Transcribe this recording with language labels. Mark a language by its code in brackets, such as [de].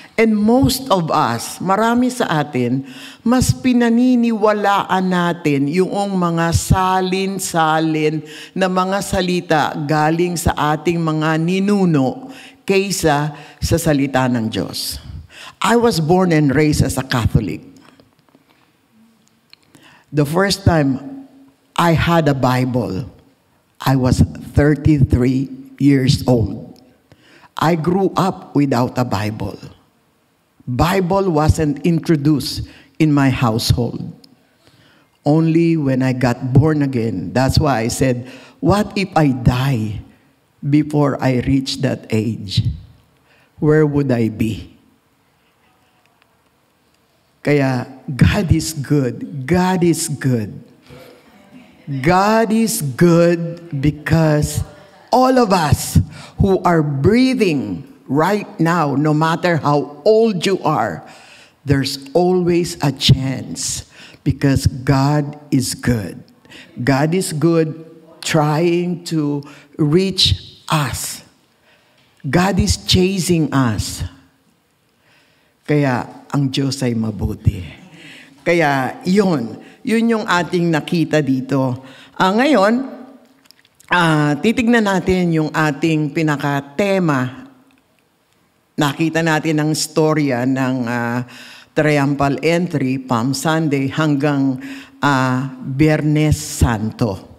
[en] And most of us, [tl] marami sa atin, mas pinaniniwalaan natin yung mga salin-salin na mga salita galing sa ating mga ninuno kaysa sa salita ng Diyos. [en] I was born and raised as a Catholic. The first time I had a Bible, I was 33 years old. I grew up without a Bible. Bible wasn't introduced in my household. Only when I got born again. That's why I said, what if I die before I reach that age? Where would I be? Kaya, God is good. God is good. God is good because all of us who are breathing right now, no matter how old you are, there's always a chance because God is good. God is good trying to reach us. God is chasing us. [tl] Kaya ang Diyos ay mabuti. Kaya yun yung ating nakita dito. Ngayon, titignan natin yung ating pinaka-tema. Nakita natin ang storya ng Triumphal Entry, Palm Sunday, hanggang Biyernes Santo.